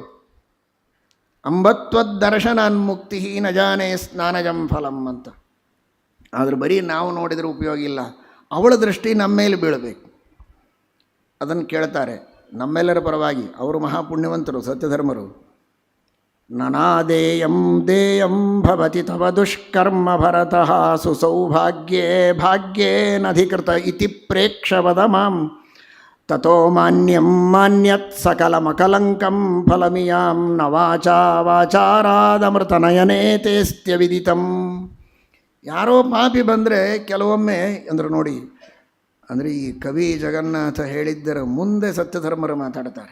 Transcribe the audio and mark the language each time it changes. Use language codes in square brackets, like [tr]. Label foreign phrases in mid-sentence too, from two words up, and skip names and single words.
[sa] ಅಂಬತ್ವದ್ದರ್ಶನಾನ್ ಮುಕ್ತಿ ನ ಜಾನೇ ಸ್ನಾನಜಂ ಫಲಂ ಅಂತ. [kn] ಆದರೆ ಬರೀ ನಾವು ನೋಡಿದರೆ ಉಪಯೋಗ ಇಲ್ಲ, ಅವಳ ದೃಷ್ಟಿ ನಮ್ಮ ಮೇಲೆ ಬೀಳಬೇಕು. ಅದನ್ನು ಕೇಳ್ತಾರೆ ನಮ್ಮೆಲ್ಲರ ಪರವಾಗಿ. ಅವರು ಮಹಾಪುಣ್ಯವಂತರು, ಸತ್ಯಧರ್ಮರು. [sa] ನನಾದೇಯಂ ದೇಯಂ ಭವತಿ ತವ ದುಷ್ಕರ್ಮ ಭರತಃ ಸುಸೌಭಾಗ್ಯೇ ಭಾಗ್ಯೇನಧಿಕೃತ ಇತಿ ಪ್ರೇಕ್ಷವದ ಮಾಂ ತಥೋ ಮಾನ್ಯಂ ಮಾನ್ಯತ್ ಸಕಲಮಕಲಂಕಂ ಫಲಮಿಯಾಂ ನ ವಾಚಾ ವಾಚಾರಾದಮೃತನಯನೇ ತೇಸ್ತ್ಯ ವಿದಿತಂ. [kn] ಯಾರೋ ಪಾಪಿ ಬಂದರೆ ಕೆಲವೊಮ್ಮೆ ಅಂದ್ರೆ ನೋಡಿ, ಅಂದರೆ ಈ ಕವಿ ಜಗನ್ನಾಥ ಹೇಳಿದ್ದರ ಮುಂದೆ ಸತ್ಯಧರ್ಮರು ಮಾತಾಡ್ತಾರೆ.